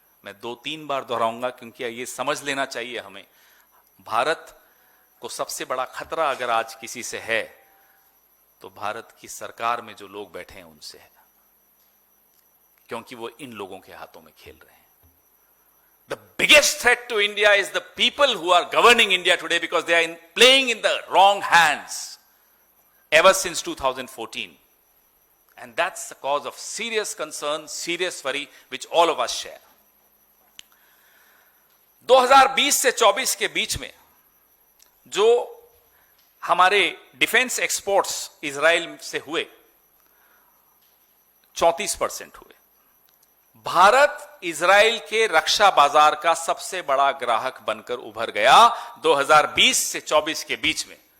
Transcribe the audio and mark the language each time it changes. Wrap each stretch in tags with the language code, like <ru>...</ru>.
<hi>मैं 2-3 बार दोहराऊंगा क्योंकि ये समझ लेना चाहिए हमें. भारत को सबसे बड़ा खतरा अगर आज किसी से है तो भारत की सरकार में जो लोग बैठे हैं उनसे है, क्योंकि वो इन लोगों के हाथों में खेल रहे हैं.</hi> <en>The biggest threat to India is the people who are governing India today because they are playing in the wrong hands ever since 2014. And that's the cause of serious concern, serious worry, which all of us share.</en> <hi>2020 से 24 के बीच में जो हमारे defence exports Israel से हुए 34% हुए. Bharat Israel के रक्षा बाजार का सबसे बड़ा ग्राहक बनकर उभर गया 2020 से 24 के बीच में.</hi>